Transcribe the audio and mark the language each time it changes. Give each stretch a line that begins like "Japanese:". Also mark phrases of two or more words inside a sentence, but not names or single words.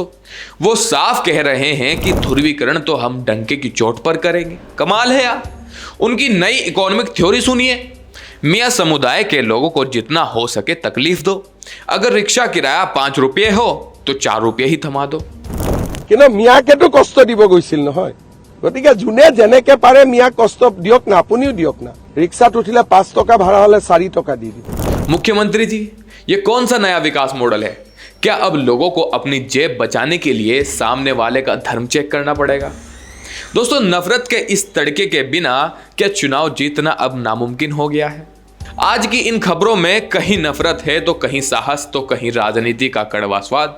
Hindi: वो साफ कह रहे हैं कि ध्रुवीकरण तो हम डंके की चोट पर करेंगे। कमाल है यार। उनकी नई
English: economic theory
Hindi: सुनिए, मियाँ समुदाय के लोगों को जितना हो सके तकलीफ दो। अगर रिक्शा किराया 5 रुपये हो तो 4 रुपये ही थमा दो।
Assamese: কিন্তু মিয়াকেতো কষ্ট দিব গৈছিল নহয়, গতিকে যোনে যেনেকে পাৰে মিয়া কষ্ট দিয়ক না, আপুনিও দিয়ক না। ৰিক্সাত উঠিলে 5 টকা ভাড়া হলে 4 টকা দি দিব।
Hindi: मुख्यमंत्री जी, ये कौन सा नया विकास मॉडल है? क्या अब लोगों को अपनी जेब बचाने के लिए सामने वाले का धर्म चेक करना पड़ेगा? दोस्तों, नफरत के इस तड़के के बिना क्या चुनाव जीतना अब नामुमकिन हो गया है? आज की इन खबरों में कहीं नफरत है तो कहीं साहस, तो कहीं राजनीति का कड़वा स्वाद।